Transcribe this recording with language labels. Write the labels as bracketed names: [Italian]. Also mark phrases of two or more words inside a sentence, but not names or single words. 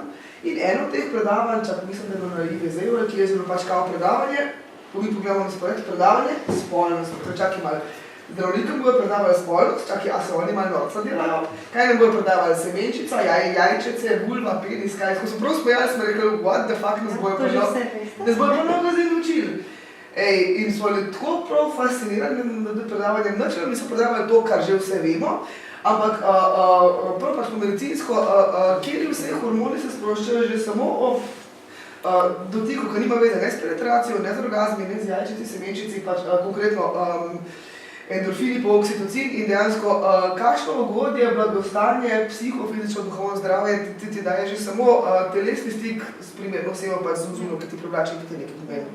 [Slovenian] In eno od teh predavanj, mislim, da je bilo na IVZ-u, ki je zelo pač kao predavanje, mi pogledamo na spored, predavanje, spolnost, čakaj malo, zdravnikom bojo predavali spolnost, čakaj, a se oni malo norca delajo, kaj nam bojo predavali semenčica, jajčece, vulva, penis, kaj, ko sem prav spojali, smo rekli, [English] what the fuck [Slovenian] nas bojo pa mnogo zdaj naučili. In smo tako prav fascinirani nad predavanjem, mi so predavali to, kar že vse vemo, ampak prav pač po medicinsko, kjer vse hormoni se sproščajo že samo ob dotiku, ki nima veze ne s penetracijo, ne z orgazmi, ne z jajčici, semenčici, pač konkretno endorfini pa oksitocin in dejansko kakšno ugodje, blagostanje, psihofizično, duhovno zdravje ti daje že samo telesni stik s primerno osebo pač z ozuno, ki ti privlači in ki ti nekaj pomeni.